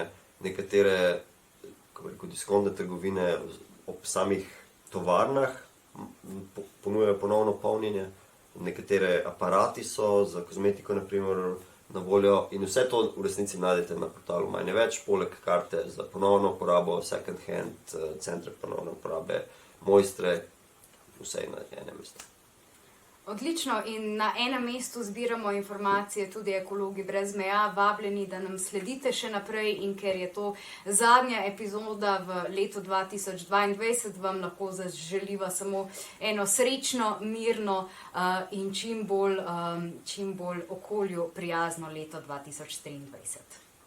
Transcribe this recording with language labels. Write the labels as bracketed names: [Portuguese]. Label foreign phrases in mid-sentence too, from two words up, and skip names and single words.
[Slovenian] Nekatere, kako rekel, diskontne trgovine ob samih tovarnah ponujajo ponovno polnjenje. Nekatere aparati so za kozmetiko na primer na voljo in vse to v resnici najdete na portalu Manj je več, poleg karte za ponovno uporabo, [English] second hand, [Slovenian] centre ponovne uporabe, Mojstre, vse na enem mestu. Odlično, in na enem mestu zbiramo informacije tudi Ekologi brez meja, vabljeni, da nam sledite še naprej, in ker je to zadnja epizoda v letu 2022, vam lahko zaželiva samo eno srečno, mirno in čim bolj okolju prijazno leto 2023.